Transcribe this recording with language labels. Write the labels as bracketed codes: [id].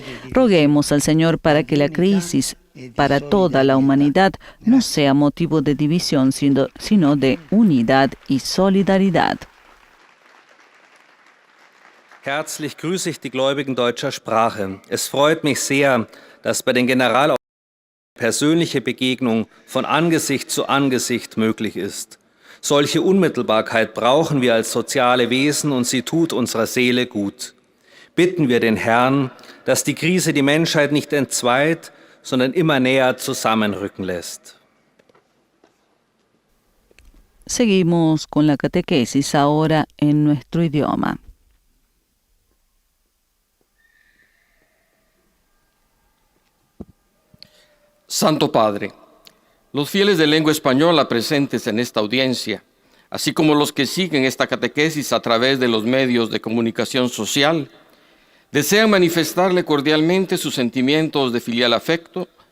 [es] Roguemos al Señor para que la crisis para toda la humanidad no sea motivo de división, sino de unidad y solidaridad. [de] Herzlich grüße ich die Gläubigen deutscher Sprache. Es freut mich sehr, dass bei den Generalausschüssen persönliche Begegnung von Angesicht zu Angesicht möglich ist. Solche Unmittelbarkeit brauchen wir als soziale Wesen und sie tut unserer Seele gut. Bitten wir den Herrn, dass die Krise die Menschheit nicht entzweit, sondern immer näher zusammenrücken lässt. [es] Seguimos con la catequesis ahora en nuestro idioma. Santo Padre, los fieles de lengua española presentes en esta audiencia, así como los que siguen esta catequesis a través de los medios de comunicación social, desean manifestarle cordialmente sus sentimientos de filial afecto